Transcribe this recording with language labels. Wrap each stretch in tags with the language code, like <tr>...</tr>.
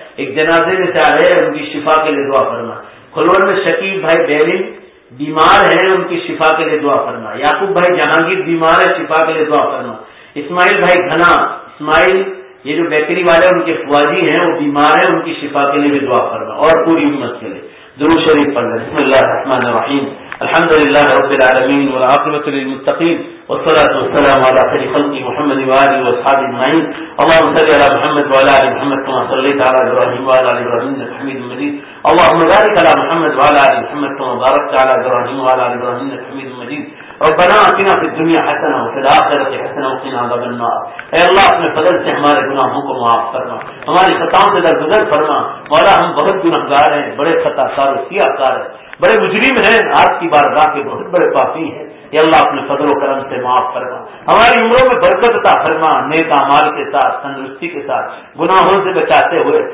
<ur>ایک جنازے میں چاہ رہے ہیں, ان کی شفا کے لیے دعا فرما. کھلوڑ میں شکیب بھائی بیلن بیمار ہیں, ان کی شفا کے لیے دعا فرما. یعقوب بھائی جہانگیر بیمار ہے, شفا کے لیے دعا فرما. اسماعیل بھائی گھنا اسماعیل, یہ جو بیکری والے ان کے فوازی ہیں وہ بیمار ہیں, ان کی شفا کے لیے بھی دعا فرما اور پوری امت کے لیے. درود شریف پڑھ لیں.</ur> <ar>بسم اللہ الرحمن الرحیم, الحمد لله رب العالمين والعاقبة للمتقين والصلاة والسلام على خير خلق محمد وآله وأصحابه أجمعين. اللهم صل على محمد وعلى آل محمد كما صليت على إبراهيم وعلى آل إبراهيم إنك حميد مجيد. اللهم بارك على محمد وعلى آل محمد كما باركت على إبراهيم وعلى آل إبراهيم إنك حميد مجيد. ربنا آتنا في الدنيا حسنة وفي الآخرة حسنة وقنا عذاب النار.</ar> <ur>اے اللہ اپنے فضل سے ہمارے گناہوں کو معاف فرما, ہماری خطاؤں سے درگزر فرما. مولا ہم بہت گناہگار ہیں, بڑے خطا کار سیاہ کار ہیں, بڑے مجرم ہیں, آج کی بار راہ کے بہت بڑے پاپی ہیں. اے اللہ اپنے فضل و کرم سے معاف فرما, ہماری عمروں میں برکت عطا فرما, نیک اعمال کے ساتھ تندرستی کے ساتھ گناہوں سے بچاتے ہوئے.</ur>